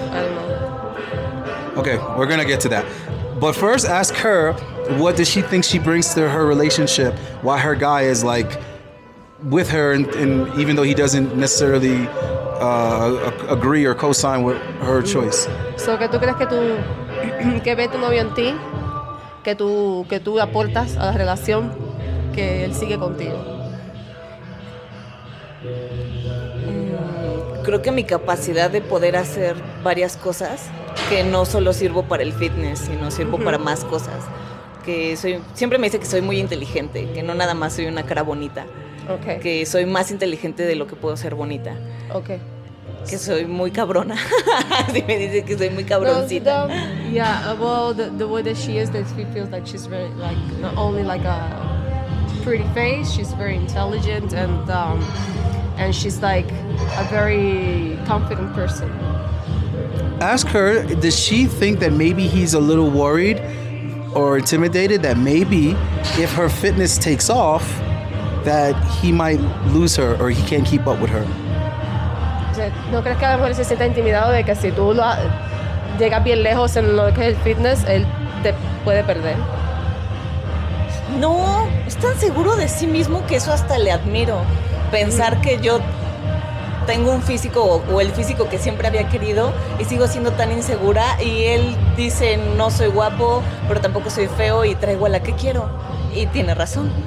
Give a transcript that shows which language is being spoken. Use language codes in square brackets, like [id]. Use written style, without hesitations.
[en] I don't know. Okay, we're gonna get to that. But first, ask her, what does she think she brings to her relationship? Why her guy is like with her, and even though he doesn't necessarily agree or co-sign with her choice. [es] So, ¿qué tú crees que ve tu novio en ti? Que tú aportas a la relación que él sigue contigo. Creo que mi capacidad de poder hacer varias cosas, que no solo sirvo para el fitness, sino sirvo para más cosas. Que siempre me dice que soy muy inteligente, que no nada más soy una cara bonita. [en] Okay. [es] Que soy más inteligente de lo que puedo ser bonita. [en] Okay. [es] que soy muy cabrona. Si me dice que soy muy No, cabroncita. [en] well, the way that she is, that she feels like she's very, like, not only like a pretty face, she's very intelligent, and she's like a very confident person. Ask her, does she think that maybe he's a little worried or intimidated that maybe if her fitness takes off, that he might lose her or he can't keep up with her? [es] O sea, ¿no crees que a lo mejor se sienta intimidado de que si tú llegas bien lejos en lo que es el fitness, él te puede perder? No, es tan seguro de sí mismo que eso hasta le admiro. Pensar que yo tengo un físico o el físico que siempre había querido y sigo siendo tan insegura, y él dice no soy guapo, pero tampoco soy feo y traigo a la que quiero. Y tiene razón.